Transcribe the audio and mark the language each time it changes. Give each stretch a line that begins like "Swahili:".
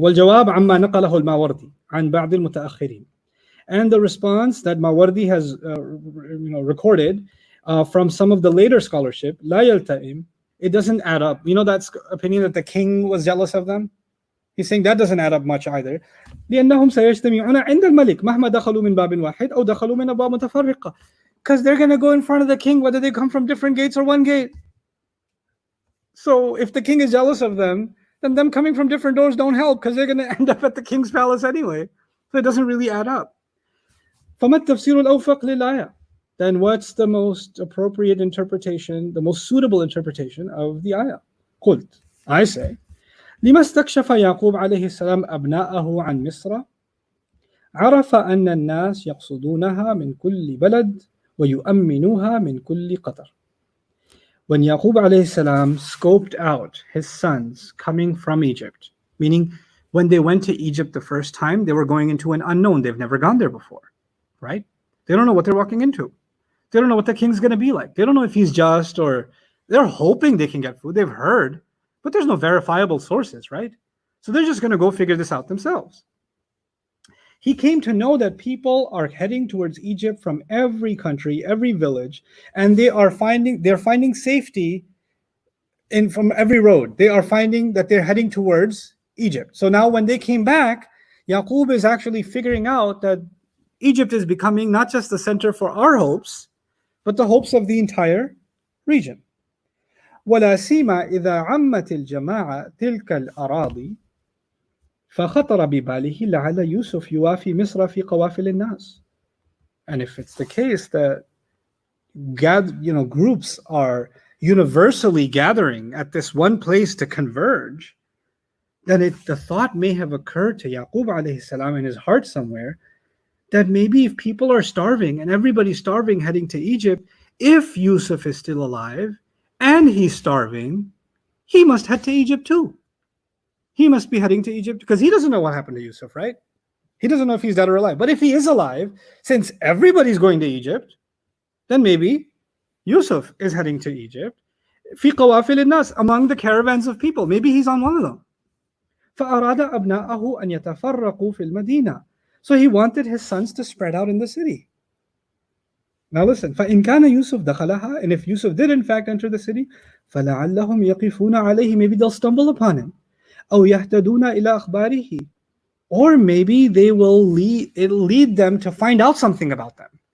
Arabic: وَالْجَوَابُ عَمَّا نَقَلَهُ الْمَاوَرْدِي عَنْ بَعْضِ الْمُتَأَخِّرِينَ.
English: And the response that Mawardi has recorded from some of the later scholarship,
Arabic: لَا يَلْتَئِمْ,
English: it doesn't add up. That opinion that the king was jealous of them? He's saying that doesn't add up much either.
Arabic: لأنهم سيجتمعون عند الملك مهما دخلوا من باب واحد أو دخلوا من أبواب متفرقة.
English: Because they're going to go in front of the king whether they come from different gates or one gate. So if the king is jealous of them, then them coming from different doors don't help, because they're going to end up at the king's palace anyway. So it doesn't really add up.
Arabic: فَمَا التَّفْسِيرُ الْأَوْفَقُ لِلْآيَةِ.
English: Then what's the most appropriate interpretation, the most suitable interpretation of the ayah?
Arabic: قلت,
English: I say,
Arabic: لما استكشف يعقوب عليه السلام أبناءه عن مصر عرف أن الناس يقصدونها من كل بلد ويؤمنوها من كل قطر.
English: When Yaqub alayhi salam scoped out his sons coming from Egypt, meaning when they went to Egypt the first time, they were going into an unknown. They've never gone there before, right? They don't know what they're walking into. They don't know what the king's going to be like. They don't know if he's just, or they're hoping they can get food. They've heard, but there's no verifiable sources, right? So they're just going to go figure this out themselves. He came to know that people are heading towards Egypt from every country, every village, and they're finding safety from every road. They are finding that they're heading towards Egypt. So now when they came back, Yaqub is actually figuring out that Egypt is becoming not just the center for our hopes, but the hopes of the entire region.
Arabic: ولا سيما إذا عمت الجماعة تلك الأراضي فخطر بباله لعل يوسف يوافي مصر في قوافل الناس.
English: And if it's the case that groups are universally gathering at this one place to converge, then the thought may have occurred to Yaqub alayhi salam in his heart somewhere that maybe if people are starving and everybody's starving heading to Egypt, if Yusuf is still alive and he's starving, he must head to Egypt too. He must be heading to Egypt because he doesn't know what happened to Yusuf, right? He doesn't know if he's dead or alive. But if he is alive, since everybody's going to Egypt, then maybe Yusuf is heading to Egypt.
Arabic: في قوافل الناس,
English: among the caravans of people. Maybe he's on one of them.
Arabic: فأراد أبناءه أن يتفرقوا في المدينة.
English: So he wanted his sons to spread out in the city. Now listen,
Arabic: فإن كان يوسف دخلها,
English: and if Yusuf did in fact enter the city,
Arabic: فلعلهم يقفون عليه,
English: maybe they'll stumble upon him.
Arabic: أو يهتدون إلى أخباره,
English: or maybe they will lead them to find out something about them.